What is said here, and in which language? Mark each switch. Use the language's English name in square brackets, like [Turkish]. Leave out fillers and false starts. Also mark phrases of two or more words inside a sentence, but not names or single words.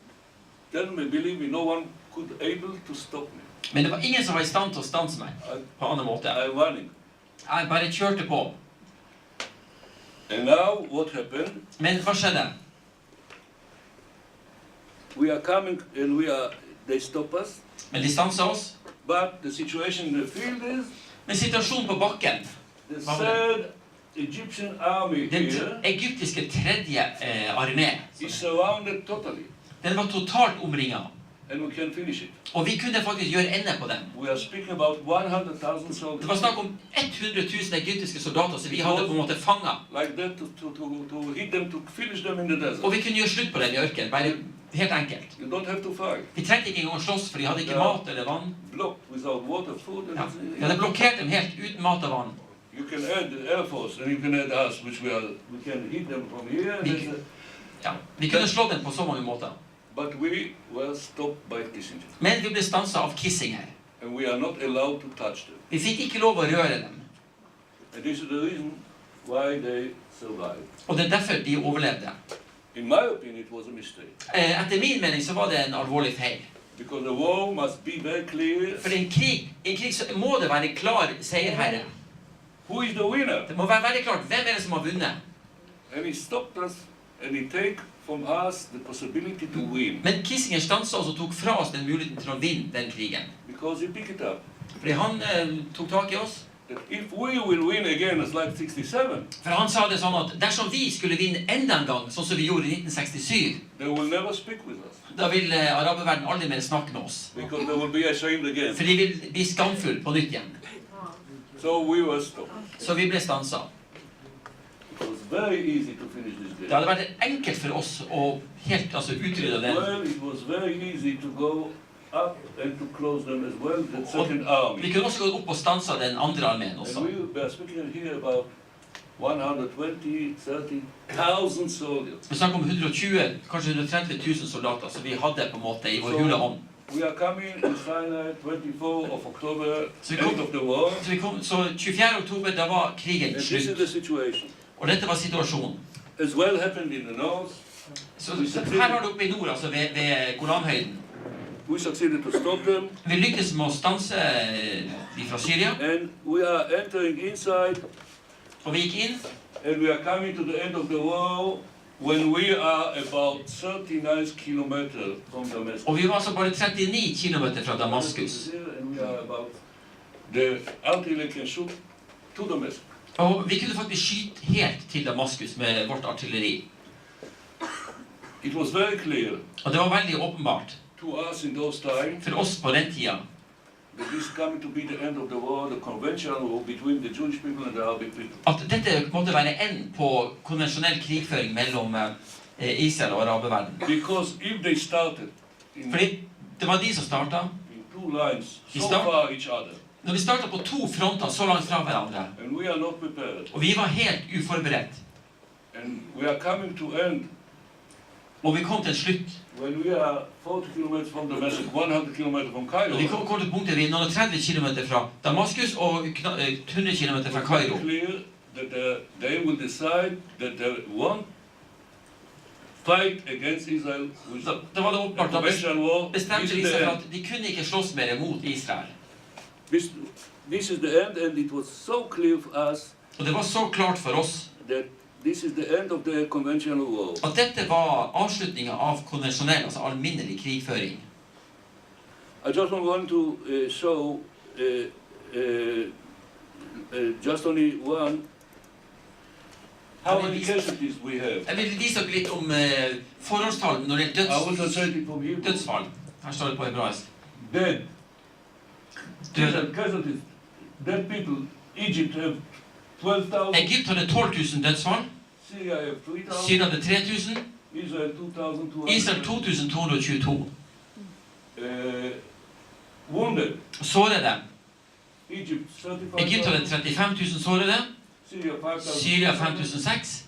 [Norwegian] Men det var ingen som var i stand til å stanse meg på andre måte. Jeg bare kjørte på. Men hva skjedde? Men de stanset oss. [English] But the situation in the field is [Norwegian] men situasjonen på bakken [English] the third Egyptian army here [Norwegian] egyptiske tredje armé [English] is surrounded totally. [Norwegian] Den var totalt omringet. [English] And we can finish it. [Norwegian] Og vi kunne faktisk gjøre ende på den. [English] We are speaking about 100,000 soldiers. [Norwegian] Det var snakk om 100,000 egyptiske soldater som vi hadde på en måte fanget. [English] Like that to hit them, to finish them in the desert. [Norwegian] Og vi kunne gjøre slutt på den i ørkenen, bare helt enkelt. [English] You don't have to fight. [Norwegian] Vi trengte ikke engang å slåss, for de hadde ikke mat eller vann. [English] Blocked without water, food and [Norwegian] de hadde blokkert dem helt uten mat og vann. [English] You can add the Air Force and you can add us, which we can hit them from here. [Norwegian] Vi kunne slå dem på så mange måter. [English] But we were stopped by Kissinger. [Norwegian] Men vi ble stanset av Kissinger. [English] And we are not allowed to touch them. [Norwegian] Vi fikk ikke lov å røre dem. [English] And this is the reason why they survived. [Norwegian] Og det derfor de overlevde. [English] In my opinion, it was a mistake. [Norwegian] Etter min mening så var det en alvorlig feil. [English] Because the war must be very clear. [Norwegian] For i en krig så må det være en klar seierherre. [English] Who is the winner? [Norwegian] Det må være veldig klart hvem er det som har vunnet. [English] And he stopped us and he take from us the possibility to win. [Norwegian] Men Kissinger stanset oss og tok fra oss den muligheten til å vinne den krigen. [English] Because he picked it up. [Norwegian] Fordi han tok tak i oss. [English] That if we will win again as like 67. [Norwegian] For han sa det sånn at dersom vi skulle vinne enda en gang, sånn som vi gjorde i 1967, [English] they will never speak with us. [Norwegian] Da vil araberverden aldri mer snakke med oss. [English] Because they will be ashamed again. [Norwegian] For de vil bli skamfull på nytt igjen. [English] So we were stopped. [Norwegian] Så vi ble stanset. [English] It was very easy to finish this game. [Norwegian] Det hadde vært enkelt for oss å helt utrydde den. [English] Well, it was very easy to go up and to close them as well, the second army. [Norwegian] Vi kunne også gå opp og stanse den andre armeen også. [English] And we are speaking here about 120, 30,000 soldiers. [Norwegian] Vi snakker om 120, kanskje 130 000 soldater, som vi hadde på en måte i vår hule hånd. [English] We are coming in Sinai 24 of October, end of the war. [Norwegian] Så 24. oktober, da var krigen [English] And this is [Norwegian] slutt. [English] the situation. [Norwegian] Og dette var situasjonen. [English] As well happened in the north. [Norwegian] Så her har du oppe i nord, altså ved Golanhøyden. [English] We succeeded to stop them. [Norwegian] Vi lykkes med å stanse de fra Syria. [English] And we are entering inside. [Norwegian] Og vi gikk inn. [English] And we are coming to the end of the war when we are about 39 kilometers from Damascus. [Norwegian] Og vi var altså bare 39 kilometer fra Damaskus. [English] And we are about the artillery can shoot to Damascus. [Norwegian] Og vi kunne faktisk skyte helt til Damaskus med vårt artilleri. [English] It was very clear. [Norwegian] Og det var veldig åpenbart. [English] To us in those times. [Norwegian] For oss på den tida. [English] That this is coming to be the end of the war, the conventional war between the Jewish people and the Arabic people. [Norwegian] At dette måtte være enden på konvensjonell krigføring mellom Israel og araberverden. [English] Because if they started [Norwegian] Fordi det var de som startet. [English] In two lines, so far each other. [Norwegian] Når vi startet på to fronter så langt fra hverandre. [English] And we are not prepared. [Norwegian] Og vi var helt uforberedt. [English] And we are coming to end. [Norwegian] Og vi kom til en slutt. [English] When we are 40 kilometers from Damascus, 100 kilometers from Cairo. [Norwegian] Og vi kom til punktet vi er noen 30 kilometer fra Damaskus og 100 kilometer fra Kairo. [English] Clear that they will decide that they won't fight against Israel. [Norwegian] Det var det åpenbart. Da bestemte Israel at de kunne ikke slåss mer mot Israel. [English] This is the end, and it was so clear for us. [Norwegian] Og det var så klart for oss. [English] That this is the end of the conventional war. [Norwegian] At dette var avslutningen av konvensjonell, altså alminnelig krigføring. [English] I just want to show just only one. How many casualties we have? [Norwegian] Jeg vil vise dere litt om forholdstall når det er dødsfall. Her står det på hebraisk. [English] Dead. Casualties. Dead people. Egypt have 12,000. [Norwegian] Egypt hadde 12,000 dødsfall. Syria hadde 3,000. Israel 2,222. [English] Wounded. [Norwegian] Sårede. Egypt hadde 35,000 sårede. Syria 5,006.